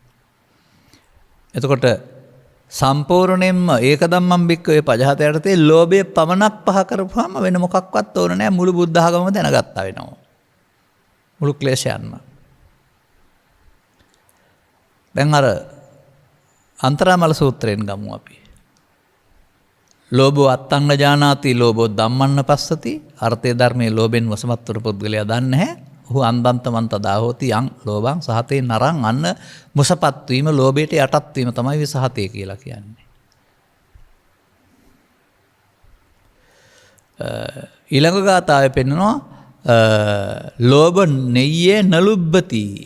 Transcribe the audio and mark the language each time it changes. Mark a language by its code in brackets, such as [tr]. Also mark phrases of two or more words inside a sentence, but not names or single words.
[si] එතකොට සම්පූර්ණයෙන්ම [pi] ඒක ධම්මං බික්කවේ පජහත [si] යටතේ ලෝභය පමණක් පහ කරපුවාම වෙන මොකක්වත් ඕන නැහැ. මුළු බුද්ධ ආගමම දැනගත්තා වෙනවා. මුළු ක්ලේශයන්ම. දැන් අර අන්තරාමල සූත්‍රයෙන් ගමු අපි. [pi] ලෝභෝ අත්තං ඥානාති ලෝභෝ ධම්මන්න පස්සති. [si] අර්ථය ධර්මයේ ලෝභෙන් වසමත් වූ පුද්ගලයා දන්නේ නැහැ. ඔහු [pi] අන්දන්තමන්ත දාහෝති යං ලෝභං සහතේ නරං [si] අන්න මුසපත් වීම ලෝභයට යටත් වීම තමයි විසහතේ කියලා කියන්නේ. ඊළඟ ගාථාවේ පෙන්නනවා [pi] ලෝභ නෙය්යේ නලුබ්බති.